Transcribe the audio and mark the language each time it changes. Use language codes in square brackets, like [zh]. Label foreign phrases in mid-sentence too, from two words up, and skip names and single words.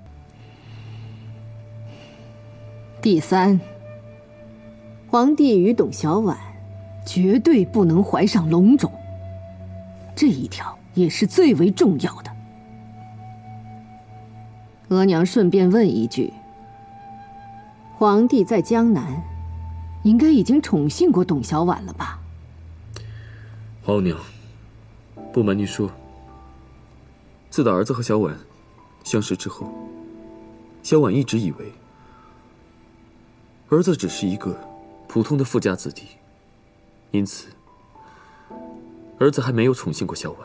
[zh] 第三，皇帝與董小宛絕對不能懷上龍種，這一條也是最為重要的。額娘順便問一句，皇帝在江南應該已經寵幸過董小宛了吧？皇後娘，不瞞您說，自打兒子和小婉相識之後，小婉一直以為兒子只是一個普通的富家子弟，因此兒子還沒有寵幸過小婉。